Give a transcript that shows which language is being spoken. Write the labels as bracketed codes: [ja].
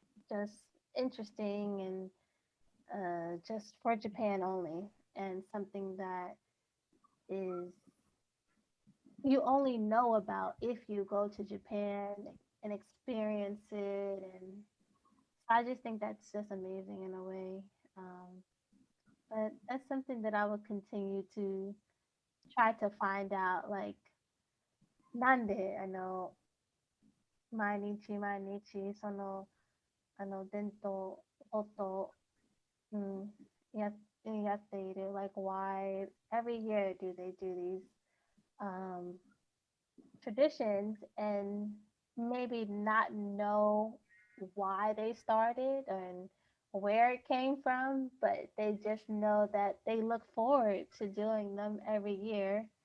[en] just interesting and just for Japan only, and something that is you only know about if you go to Japan and experience it. And I just think that's just amazing in a way. But that's something that I would continue to try to find out. [ja] Like, nande, 毎日毎日その伝統こと、やっている. [en] Like, why every year do they do these um, traditions and maybe not know why they started and where it came from, but they just know that they look forward to doing them every year.